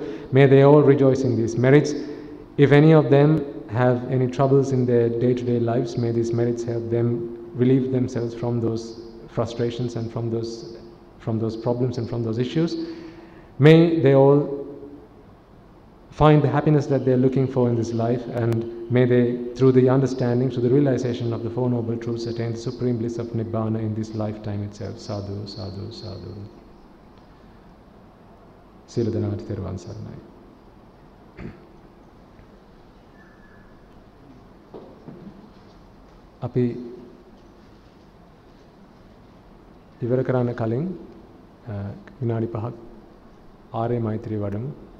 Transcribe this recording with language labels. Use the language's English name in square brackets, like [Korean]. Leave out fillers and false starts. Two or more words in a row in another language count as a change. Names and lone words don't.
[English] May they all rejoice in these merits. If any of them have any troubles in their day-to-day lives, may these merits help them relieve themselves from those frustrations and from those problems and from those issues. May they all find the happiness that they are looking for in this life, and may they, through the understanding, through the realization of the Four Noble Truths, attain the supreme bliss of Nibbana in this lifetime itself. [Pali] Sadhu, sadhu, sadhu. Sila Danati [Sinhala] තෙරුවන් සරණයි. අපි ඉවර කරන්න කලින් විනාඩි 5ක් ආර්ය මෛත්‍රිය වඩමු.